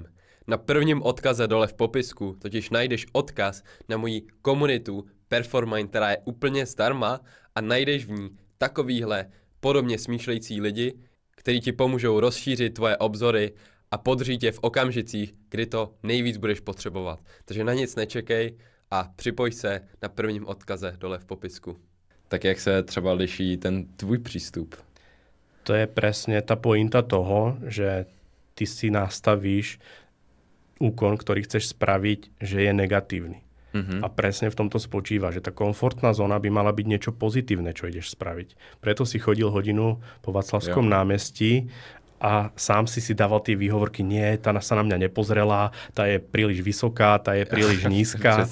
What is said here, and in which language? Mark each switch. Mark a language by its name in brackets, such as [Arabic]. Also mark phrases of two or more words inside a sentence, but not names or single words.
[Czech] Na prvním odkaze dole v popisku totiž najdeš odkaz na moji komunitu Performine, která je úplně zdarma a najdeš v ní takovýhle podobně smýšlející lidi, kteří ti pomůžou rozšířit tvoje obzory a podřít tě v okamžicích, kdy to nejvíc budeš potřebovat. Takže na nic nečekej a připoj se na prvním odkaze dole v popisku. Tak jak se třeba liší ten tvůj přístup? [Slovak] To je presne tá pointa toho, že ty si nastavíš úkon, ktorý chceš spraviť, že je negatívny. A presne v tomto spočíva, že tá komfortná zóna by mala byť niečo pozitívne, čo ideš spraviť. Preto si chodil hodinu po Václavskom námestí a sám si dával tie výhovorky, nie, tá sa na mňa nepozrela, tá je príliš vysoká, tá je príliš nízka.